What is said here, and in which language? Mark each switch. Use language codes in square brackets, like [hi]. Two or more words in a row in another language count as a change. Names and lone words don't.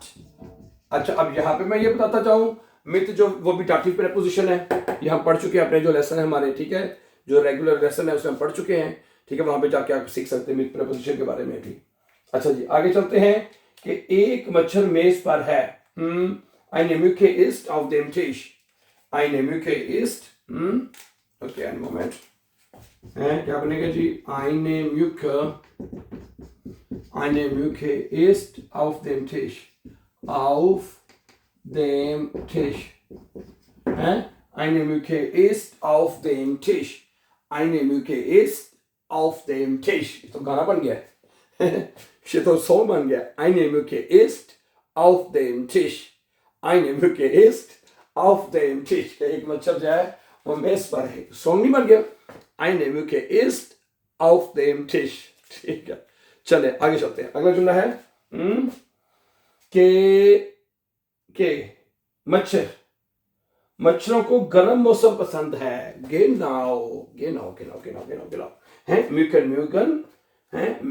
[hi] अच्छा, अब यहाँ पे मैं ये बताता चाहूँ, मित जो वो भी [en] dative preposition [hi] है, ये हम पढ़ चुके हैं अपने जो लेसन है हमारे, ठीक है, जो [en] regular lesson [hi] है उसमें हम पढ़ चुके हैं, ठीक है, वहां पे जाके आप सीख सकते हैं मित प्रेपोजिशन के बारे में भी। अच्छा जी, आगे चलते हैं कि एक मच्छर मेज पर है, [de] eine Mücke ist auf dem Tisch, eine Mücke ist, ओके, einen Moment, [hi] क्या बनेगा जी, [de] eine Mücke ist auf dem Tisch, auf dem Tisch, eine Mücke ist auf dem Tisch, eine Mücke ist auf dem Tisch, [hi] तो गाना बन गया ये तो सॉन्ग बन गया, [de] eine Mücke ist auf dem Tisch, eine Mücke ist auf dem Tisch, [hi] एक मच्छर जो है वो मेज पर है, सॉन्ग नहीं बन गया, [de] eine Mücke ist auf dem Tisch, [hi] ठीक है। चले आगे चलते हैं, अगला जुमला है के मच्छरों को गर्म मौसम पसंद है, genau, हैं, Mücken, हैं,